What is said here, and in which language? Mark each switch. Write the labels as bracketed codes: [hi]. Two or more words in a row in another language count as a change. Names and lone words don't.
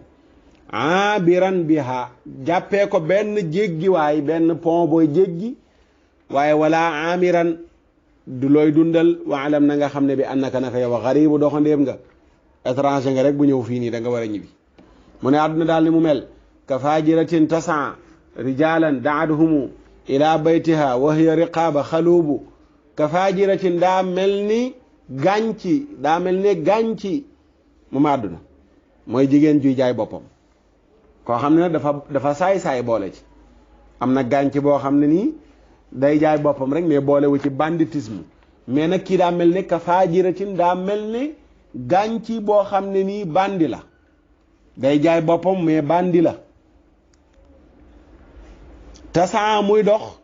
[ar] عابرا بها [wo] jàppee ko benn jéggiwaay benn pont booy jéggi waaye [ar] ولا عامرا [wo] du looy dundal waalam na nga xam ne bi annaka naka yow xaribu doxandéem nga étranger nga rek bu ñëw fii nii da nga war a ñibbi mu ne àdduna daal ni mu mel [ar] كفاجرة تساء رجالا دعاهم إلى بيتها وهي رقاب خلوب كفاجرة [wo] daa mel ni gànci mu ma àdduna mooy jigéen juy jaay boppam koo xam ne nag dafa saay-saay boole ci am na gànc boo xam ne nii day jaay boppam rek mais boolewu ci banditisme mais nag kii daa mel ne [ar] كفاجرة [wo] daa mel ne gànc boo xam ne nii bandi la day jaay boppam mais bandi la tasaa muy dox